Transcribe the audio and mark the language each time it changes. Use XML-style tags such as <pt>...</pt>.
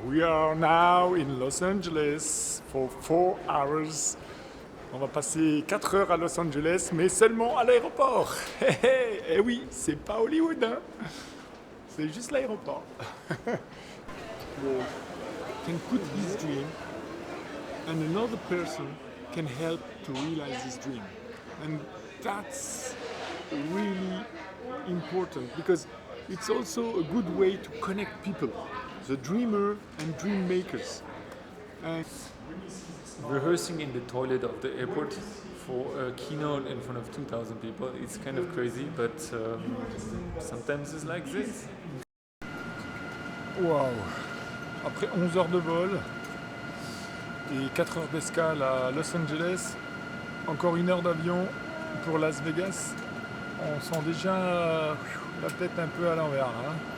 <en>We are now in Los Angeles for 4 hours.</en> <fr>On va passer 4 heures à Los Angeles, mais seulement à l'aéroport. Eh oui, c'est pas Hollywood, hein. C'est juste l'aéroport.</fr> <en>Can put his dream and another person can help to realize his dream. And that's really important because it's also a good way to connect people, the dreamer and dream makers. Rehearsing in the toilet of the airport for a keynote in front of 2,000 people, it's kind of crazy, but sometimes it's like this. Waouh!</en> <fr>Après 11 heures de vol et 4 heures d'escale à Los Angeles, encore 1 heure d'avion pour Las Vegas, on sent déjà la tête un peu à l'envers. Hein.</fr>